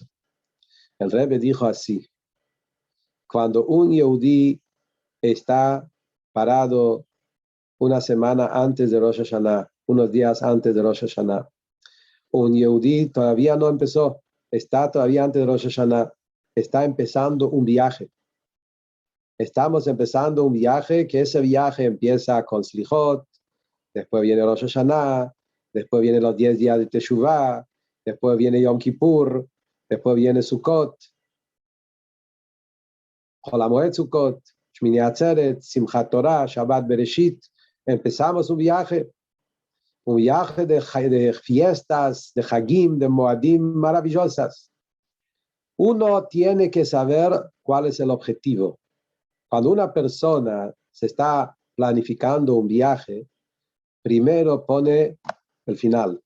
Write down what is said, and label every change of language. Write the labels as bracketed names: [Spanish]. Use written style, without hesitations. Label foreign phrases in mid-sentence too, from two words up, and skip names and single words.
[Spanish] El Rebbe dijo así: cuando un Yehudí está parado una semana antes de Rosh Hashanah, unos días antes de Rosh Hashanah, un Yehudí todavía no empezó, está todavía antes de Rosh Hashanah, está empezando un viaje. Estamos empezando un viaje, que ese viaje empieza con Slichot, después viene Rosh Hashanah, después vienen los 10 días de Teshuvah, después viene Yom Kippur, después viene Sukkot, Chol HaMoed Sukkot, Shmini Atzeret, Simchat Torah, Shabbat Bereshit. Empezamos un viaje de fiestas, de Hagim, de Moadim maravillosas. Uno tiene que saber cuál es el objetivo. Cuando una persona se está planificando un viaje, primero pone el final.